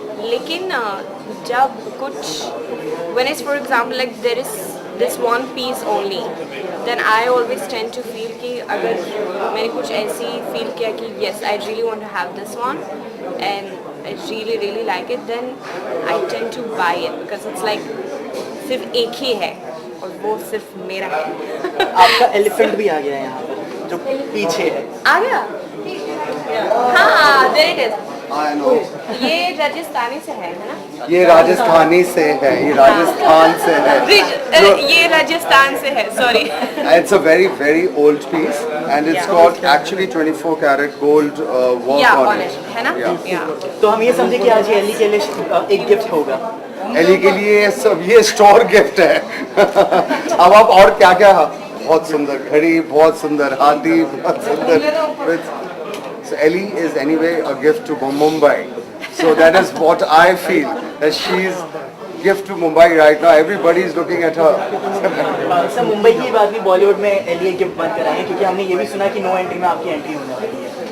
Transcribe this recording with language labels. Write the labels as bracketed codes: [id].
[hi] लेकिन जब कुछ [en] when it's for example like there is this one piece only, then I always tend to feel [hi] कि अगर मैंने कुछ ऐसी [en] feel [hi] किया कि [en] yes I really want to have this one and I really like it, then I tend to buy it because it's like [hi] सिर्फ एक ही है और वो सिर्फ मेरा है. आपका एलिफेंट भी आ गया है यहाँ पर जो पीछे है. आ गया? हाँ, [en] there it is. I know. [hi] ये राजस्थानी से है ना? ये राजस्थानी से है, ये राजस्थान से है. ये राजस्थान से है, sorry. [en] It's a very very old piece and it's Yeah. got actually 24 karat gold work Yeah, on on it. it, [hi] है ना? [en] Yeah. Yeah. [hi] तो हम ये समझे कि आज ये एली के लिए एक गिफ्ट होगा। एली के लिए सब ये स्टोर गिफ्ट है। अब आप और क्या क्या, बहुत सुंदर घड़ी, बहुत सुंदर हाथी, बहुत सुंदर। [en] So Ellie is anyway a gift to Mumbai. So that is what I feel, that she's gift to Mumbai right now. Everybody is looking at her. [hi] Sir Mumbai की बात भी बॉलीवुड में एली गिफ्ट बंद कराएंगे क्योंकि हमने ये भी सुना कि नो एंट्री में आपकी एंट्री होने वाली है।